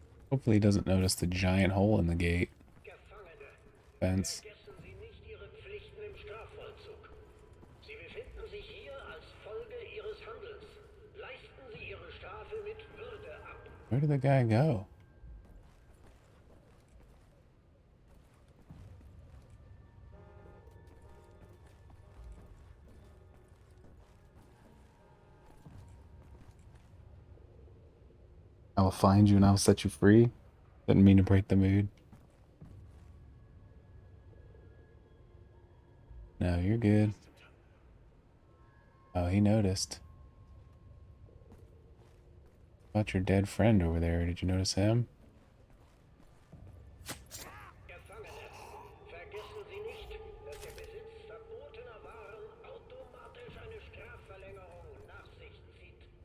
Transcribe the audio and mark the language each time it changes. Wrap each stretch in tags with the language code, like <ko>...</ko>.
<en>Hopefully he doesn't notice the giant hole in the gate</en> <de>Gefangene,</de> <en>fence.</en> <de>vergessen Sie nicht Ihre Pflichten im Strafvollzug. Sie befinden sich hier als Folge Ihres Handelns. Leisten Sie Ihre Strafe mit Würde ab.</de> <en>Where did the guy go? I will find you and I will set you free. Didn't mean to break the mood. No, you're good. Oh, he noticed. About your dead friend over there. Did you notice him?</en> <de>Gefangene, vergessen Sie nicht, dass der Besitz verbotener Waren automatisch eine Strafverlängerung nach sich zieht.</de>